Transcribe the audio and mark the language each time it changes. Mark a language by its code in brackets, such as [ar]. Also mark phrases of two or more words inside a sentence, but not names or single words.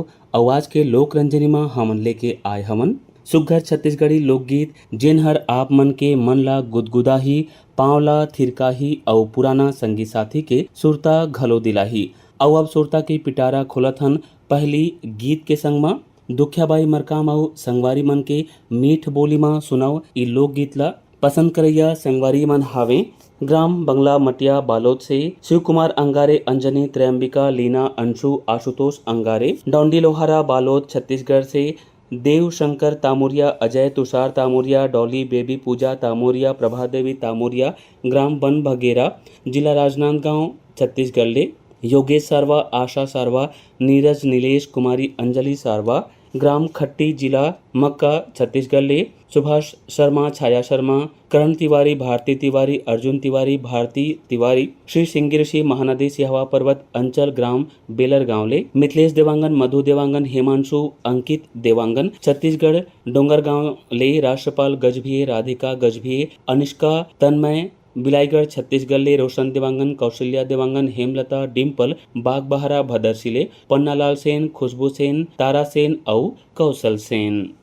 [hne] आवाज के लोक रंजनी में हमन लेके आए हमन सुघ्घर छत्तीसगढ़ी लोकगीत, जेन हर आप मन के मन ला गुदगुदाही, पांव ला थिरकाही और पुराना संगी साथी के सुरता घलो दिलाही। और अब सुरता के पिटारा खोलत हन पहली गीत के संग मा दुखियाबाई मरकाम और संगवारी मन के मीठ बोली मा सुनाओ ई लोक गीत ला पसंद करैया संगवारी मन हावे ग्राम बंगला मटिया बालोद से शिव कुमार अंगारे, अंजनी, त्रयंबिका, लीना, अंशु, आशुतोष अंगारे, डोंडी लोहारा बालोद छत्तीसगढ़ से देव शंकर तामुरिया, अजय तुषार तामुरिया, डॉली बेबी, पूजा तामुरिया, प्रभा देवी तामुरिया, ग्राम बन भगेरा, जिला राजनांदगांव छत्तीसगढ़ ले योगेश सारवा, आशा सारवा, नीरज, नीलेश, कुमारी अंजलि सारवा, ग्राम खट्टी, जिला मक्का छत्तीसगढ़ ले सुभाष शर्मा, छाया शर्मा, करण तिवारी, भारती तिवारी, अर्जुन तिवारी, भारती तिवारी, श्री सिंगी ऋषि, महानदी सिहवा पर्वत अंचल, ग्राम बेलर गांव ले मिथिलेश देवांगन, मधु देवांगन, हेमांशु, अंकित देवांगन, छत्तीसगढ़ डोंगरगांव ले राष्ट्रपाल गजभिये, राधिका गजभिये, अनिष्का, तन्मय बिलाईगढ़ छत्तीसगढ़ ले रोशन देवांगन, कौशल्या देवांगन, हेमलता, डिम्पल, बागबहरा भदरसी ले पन्नालाल सेन, खुशबू सेन, तारा सेन और कौशल सेन।